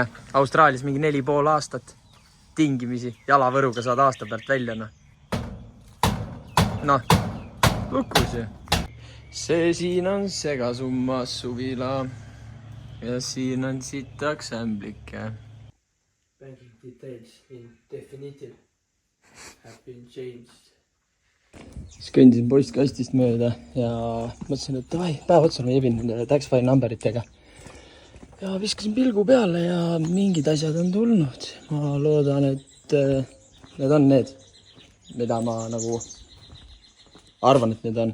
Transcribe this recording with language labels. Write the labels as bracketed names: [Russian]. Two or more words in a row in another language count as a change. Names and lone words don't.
[Estonian] Austraalias mingi 4,5 aastat. Tingimisi. Jalavõruga saad aasta pealt välja. Noh. Lukus ju. See siin on segasummas suvila. Ja siin on sitaks ämblike. [English] Banking details in definitive have been changed. [Estonian] Siis kõndisin postkastist mööda ja mõtlesin, et davai, päev otsa ma jebin nende tax-file numberitega. Ja viskasin pilgu peale ja mingid asjad on tulnud. Ma loodan, et need on need, mida ma nagu arvan, et need on.